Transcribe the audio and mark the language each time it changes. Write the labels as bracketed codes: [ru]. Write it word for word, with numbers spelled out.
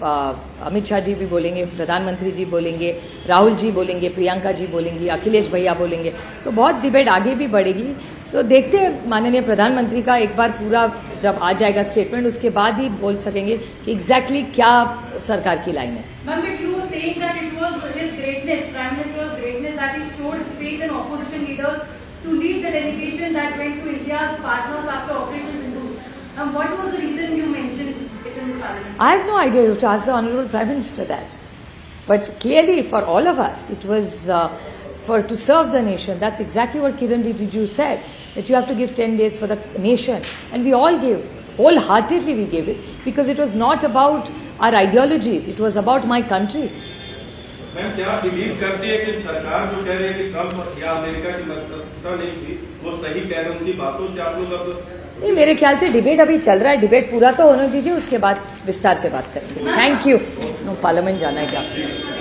[hi] आ, अमित शाह जी भी बोलेंगे, प्रधानमंत्री जी बोलेंगे, राहुल जी बोलेंगे, प्रियंका जी बोलेंगी, अखिलेश भैया बोलेंगे, तो बहुत डिबेट आगे भी बढ़ेगी. तो देखते हैं, माननीय प्रधानमंत्री का एक बार पूरा जब आ जाएगा स्टेटमेंट उसके बाद ही बोल सकेंगे कि एग्जैक्टली क्या सरकार की लाइन है. [en] Ma'am, but you were saying that it was his greatness, Prime Minister's greatness that he showed faith in opposition leaders to lead the delegation that went to India's partners after Operation Sindoor. And what was the reason you mentioned it in the parliament? I have no idea. You have to ask the Honorable Prime Minister that. But clearly, for all of us, it was uh, for to serve the nation. That's exactly what Kiran Rijiju said, that you have to give ten days for the nation. And we all gave, wholeheartedly we gave it, because it was not about our ideologies, it was about my country. [hi] Ma'am, क्या आप believe करती है कि सरकार जो कह रही है कि ट्रंप या अमेरिका की मध्यस्थता नहीं थी वो सही कह रहे हैं? उनकी बातों से आप लोग अब नहीं, मेरे ख्याल से डिबेट अभी चल रहा है, डिबेट पूरा तो होने दीजिए, उसके बाद विस्तार से बात करेंगे. Thank you. पार्लियामेंट जाना है क्या?